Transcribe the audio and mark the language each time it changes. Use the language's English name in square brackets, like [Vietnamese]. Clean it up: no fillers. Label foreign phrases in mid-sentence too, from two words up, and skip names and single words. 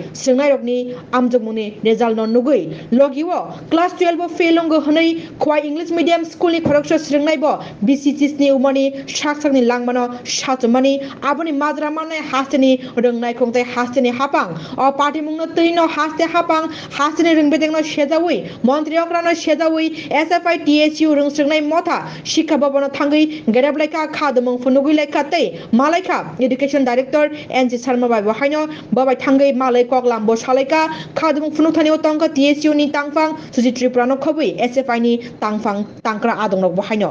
[Kok Borok] sringnai rokni amjungmuni result no nugui logiwo class 12 bo fail ongo hnai khwai [English] English medium school [Kok Borok] ni khorokso sringnai bo BCCS ni umani saksakni langmano satumani aboni majra manai hasteni rungnai khongtai hasteni hapang o party mungno tuino haste hapang hasteni rungbedengno sejawi montriokrano sejawi SFI TSU rungsringnai motha শিক্ষা ভবন থাঙ্গই গেরাবলাইকা খাদমং ফুনুগুই লাইকা তে মালাইকা [English] education director [Kok Borok] এনজি শর্মা বাই বহাইনো বাবাই থাঙ্গই মালাই কগলাম বসালাইকা খাদমং ফুনুথানিও তংকা টিএসইউ নি তাংফাং সুজি ত্রিপুরানো খবই এসএফআই নি তাংফাং তাংক্রা আদংনক বহাইনো